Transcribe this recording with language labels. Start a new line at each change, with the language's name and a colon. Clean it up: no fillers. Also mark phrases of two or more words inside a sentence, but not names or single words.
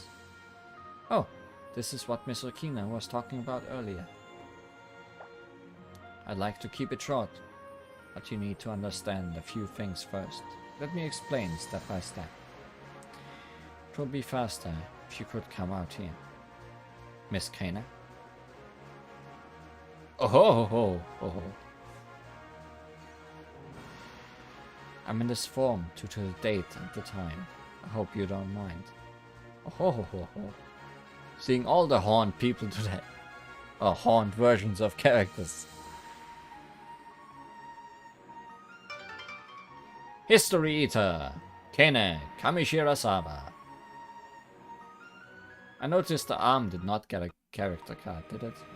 English: Oh, this is what Miss Okina was talking about earlier. I'd like to keep it short, but you need to understand a few things first. Let me explain step by step. It will be faster if you could come out here. Miss Kana? Oh ho ho ho ho. I'm in this form due to the date and the time. I hope you don't mind. Oh ho ho ho ho. Seeing all the horned people today. Or horned versions of characters. History Eater, Kene Kamishirasawa. I noticed the arm did not get a character card, did it?